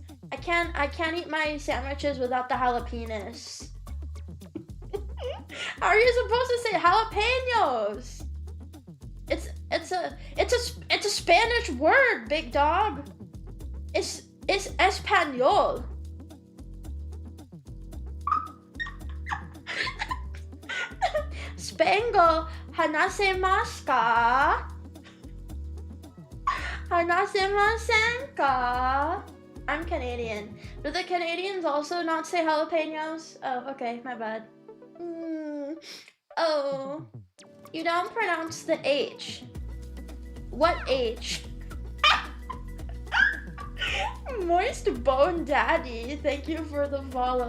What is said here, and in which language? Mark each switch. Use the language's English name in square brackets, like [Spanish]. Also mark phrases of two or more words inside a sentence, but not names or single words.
[English] I can't eat my sandwiches without the jalapenos. How are you supposed to say jalapenos? It's a Spanish word, big dog. It's Espanol. [Japanese] スペイン語話せますか? 話せませんか? [English] I'm Canadian. Do the Canadians also not say jalapenos? Oh, okay, my bad. Oh, you don't pronounce the H. What H? Moist Bone Daddy, thank you for the follow.